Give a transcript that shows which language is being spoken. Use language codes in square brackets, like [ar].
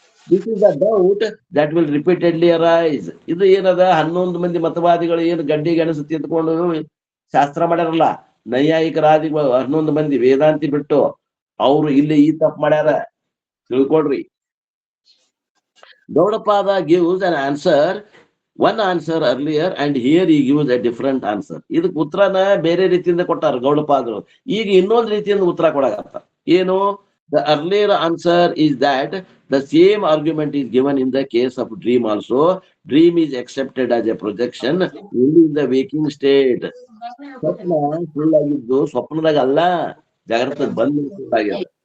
[en] This is the doubt that will repeatedly arise. [kn] ಇದು ಏನದ, 11 ಮಂದಿ ಮತವಾದಿಗಳು ಏನು ಗಡ್ಡಿ ಗೆಣಸು ತಿಂದ್ಕೊಂಡು ಶಾಸ್ತ್ರ ಮಾಡ್ಯಾರಲ್ಲ, ನೈಯಾಯಿಕರಾದಿಗಳು 11 ಮಂದಿ ವೇದಾಂತಿ ಬಿಟ್ಟು, ಅವರು ಇಲ್ಲಿ ಈ ತಪ್ಪು ಮಾಡ್ಯಾರ. ತಿಳ್ಕೊಡ್ರಿ. [en] Gaudapada gives an answer, one answer earlier, and here he gives a different answer. [kn] ಇದಕ್ಕೆ ಉತ್ತರನ ಬೇರೆ ರೀತಿಯಿಂದ ಕೊಟ್ಟಾರ ಗೌಡಪಾದರು, ಈಗ ಇನ್ನೊಂದು ರೀತಿಯಿಂದ ಉತ್ತರ ಕೊಡಾಕತ್ತ. ಏನು? [en] The earlier answer is that the same argument is given in the case of dream also. Dream is accepted as a projection only in the waking state. [kn] ಸ್ವಪ್ನ ಸುಳ್ಳಾಗಿದ್ದು ಸ್ವಪ್ನದಾಗ ಅಲ್ಲ, ಜಾಗೃತ ಬಂದ ಸುಳ್ಳಾಗ್ಯದ.